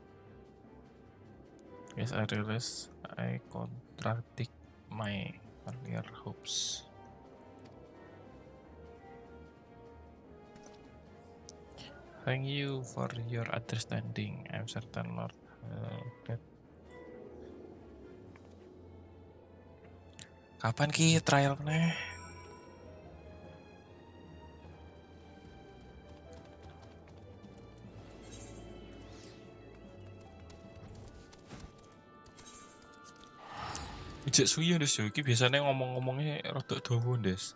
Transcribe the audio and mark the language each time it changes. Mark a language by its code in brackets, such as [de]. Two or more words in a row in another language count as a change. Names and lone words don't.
[en] Yes, I realize I contradict my earlier hopes. Thank you for your understanding. I'm certain Lord. [jv] Kapan ki trial nih? Ijek suyo Des yo, iki biasanya ngomong-ngomongnya rada dawa Des.